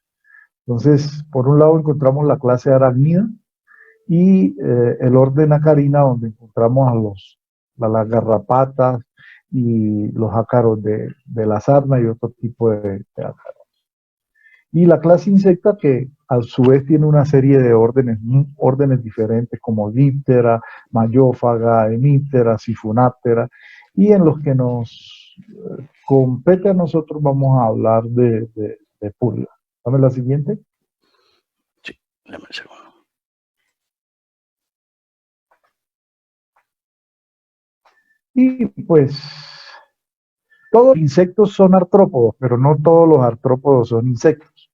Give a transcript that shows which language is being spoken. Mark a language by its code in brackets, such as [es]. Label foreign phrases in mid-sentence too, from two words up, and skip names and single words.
[es] Entonces, por un lado encontramos la clase arácnida y el orden Acarina, donde encontramos a las garrapatas y los ácaros de la sarna y otro tipo de ácaros. Y la clase insecta, que a su vez tiene una serie de órdenes diferentes, como díptera, mayófaga, hemíptera, sifonátera, y en los que nos compete a nosotros vamos a hablar de pulga. Dame la siguiente. Sí, dame un segundo. Y pues todos los insectos son artrópodos, pero no todos los artrópodos son insectos.